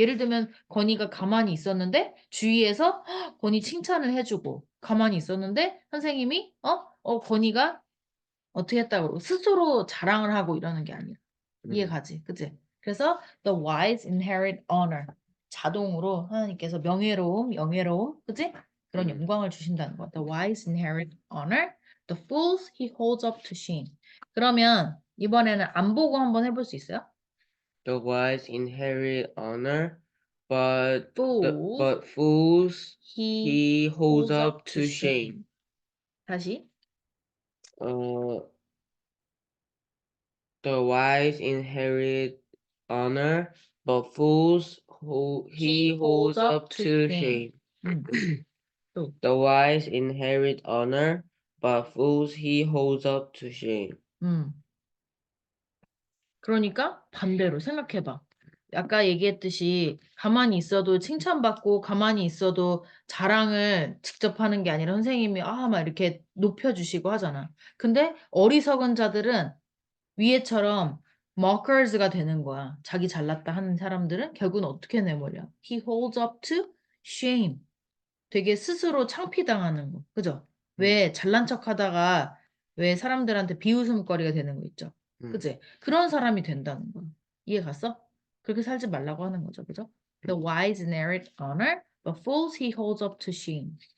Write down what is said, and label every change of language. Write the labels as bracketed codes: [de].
[ko] 예를 들면 건이가 가만히 있었는데 주위에서 건이 칭찬을 해주고 가만히 있었는데 선생님이 건이가 어떻게 했다고 그러고 스스로 자랑을 하고 이러는 게 아니라 이해 음, 가지 그치? 그래서 [en] the wise inherit honor [ko] 자동으로 하나님께서 명예로움 영예로움 그치? 그런 음. 영광을 주신다는 거야. [en] The wise inherit honor, the fools he holds up to shame. [ko] 그러면 이번에는 안 보고 한번 해볼 수 있어요? [en] The wise inherit honor, Fools but fools he he holds holds up up to to shame. [ko] shame. 다시. [en] Uh, the wise inherit honor, but fools who He he holds up up to to shame. shame. [ko] 음, 또. [en] The wise inherit honor, but fools he holds up to shame. 음. [ko] 그러니까 반대로 생각해봐. 아까 얘기했듯이 가만히 있어도 칭찬받고 가만히 있어도 자랑을 직접 하는 게 아니라 선생님이 막 이렇게 높여주시고 하잖아. 근데 어리석은 자들은 위에처럼 markers가 되는 거야. 자기 잘났다 하는 사람들은 결국은 어떻게 내버려? [en] He holds up to shame. [ko] 되게 스스로 창피당하는 거. 그죠? 음, 왜 잘난 척 하다가 왜 사람들한테 비웃음거리가 되는 거 있죠? 음, 그지? 그런 사람이 된다는 거. 이해 갔어? 그렇게 살지 말라고 하는 거죠. 그죠? [en] The wise inherit honor, but fools he holds up to shame.